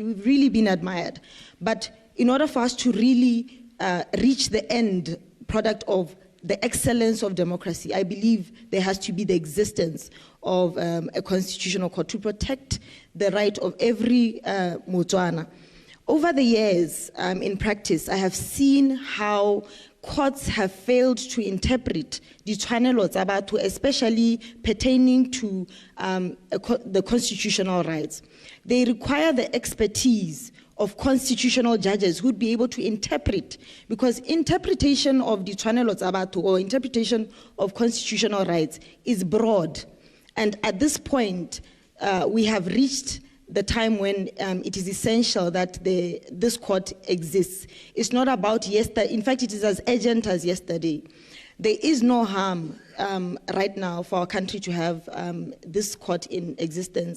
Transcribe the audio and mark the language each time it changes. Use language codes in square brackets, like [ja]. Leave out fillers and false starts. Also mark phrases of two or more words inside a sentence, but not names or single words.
[en] We've really been admired. But in order for us to really reach the end product of the excellence of democracy, I believe there has to be the existence of a constitutional court to protect the right of every Botswana. Over the years, in practice, I have seen how courts have failed to interpret the [tn] tshwanelo tsa batho, [en] especially pertaining to the constitutional rights. They require the expertise of constitutional judges who would be able to interpret, because interpretation of the [tn] tshwanelo tsa batho [en] or interpretation of constitutional rights is broad. And at this point, we have reached the time when it is essential that this court exists. It's not about yesterday. In fact, it is as urgent as yesterday. There is no harm right now for our country to have this court in existence.